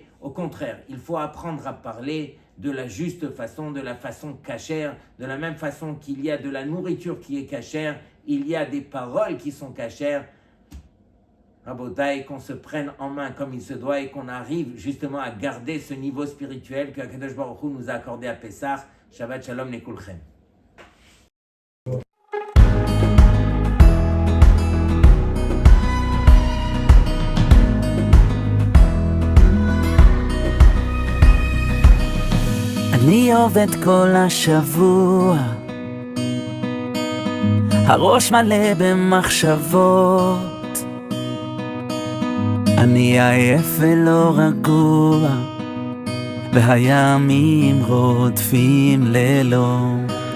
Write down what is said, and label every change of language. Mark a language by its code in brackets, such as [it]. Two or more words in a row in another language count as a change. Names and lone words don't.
[fr] Au contraire, il faut apprendre à parler de la juste façon, de la façon cachère, de la même façon qu'il y a de la nourriture qui est cachère, il y a des paroles qui sont cachères. Rabotai, qu'on se prenne en main comme il se doit et qu'on arrive justement à garder ce niveau spirituel que [he] הקדוש ברוך הוא [fr] nous a accordé à Pessah. [he] שבת שלום לכולכם. אני עובד כל השבוע, הראש מלא במחשבות, אני עייף ולא רגוע, והימים רודפים לילות.